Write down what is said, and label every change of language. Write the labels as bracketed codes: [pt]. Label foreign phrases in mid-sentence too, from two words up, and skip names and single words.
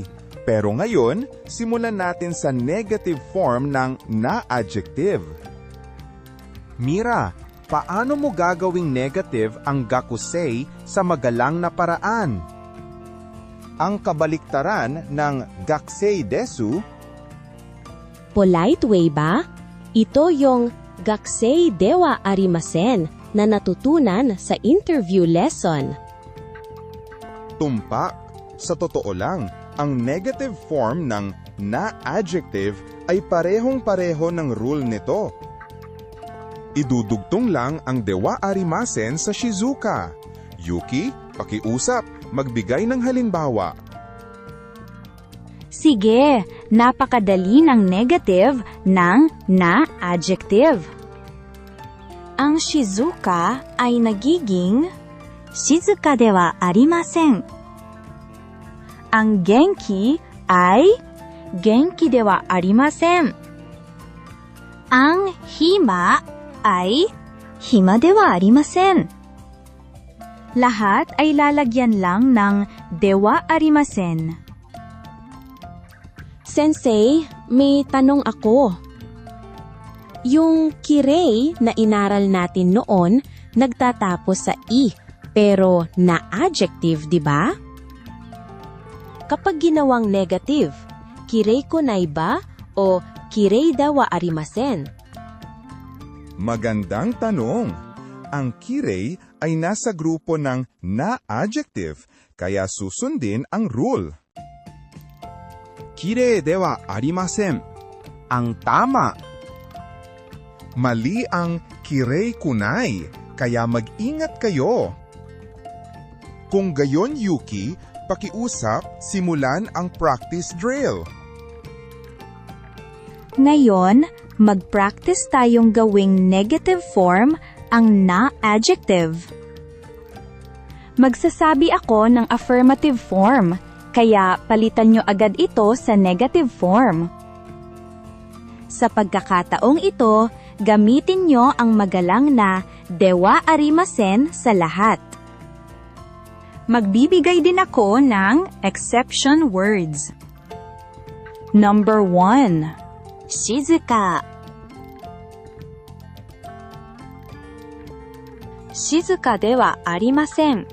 [tl] Pero ngayon, simulan natin sa [en] negative form [tl] ng na-adjective. Mira, paano mo gagawing negative ang gakusei sa magalang na paraan? Ang kabaliktaran ng [ja] 学生です, [en] Polite way [tl] ba? Ito yung [ja] 学生ではありません [tl] na natutunan sa [en] interview lesson. [tl] tumpak. Sa totoo lang, ang [en] negative form [tl] ng na-adjective ay parehong-pareho ng rule nito. Idudugtong lang ang [ja] ではありません [tl] sa Shizuka. Yuki, pakiusap, magbigay ng halimbawa. Sige, napakadali ng negative ng na-adjective. Ang Shizuka ay nagiging [ja] 静かではありません. [tl] Ang Genki ay [ja] 元気ではありません. [tl] Ang Hima ay [ja] 暇ではありません. [tl] Lahat ay lalagyan lang ng [ja] ではありません. [tl] Sensei, may tanong ako. Yung [ja] きれいな [tl] inaral natin noon, nagtatapos sa i, pero na-adjective, di ba? Kapag ginawang negative, [ja] きれいこない [tl] ba o [ja] きれいだはありません? [tl] Magandang tanong. Ang kirei ay nasa grupo ng na-adjective, kaya susundin ang rule. [ja] きれいではありません. [tl] Ang tama. Mali ang [ja] きれいくない, [tl] kaya mag-ingat kayo. Kung gayon, Yuki, pakiusap, simulan ang practice drill. Ngayon, mag-practice tayong gawing [en] negative form [tl] ang na-adjective. Magsasabi ako ng [en] affirmative form, [tl] kaya palitan nyo agad ito sa [en] negative form. [tl] Sa pagkakataong ito, gamitin nyo ang magalang na [ja] ではありません [tl] sa lahat. Magbibigay din ako ng [en] exception words. Number 1. [ja] Shizuka. 静かではありません.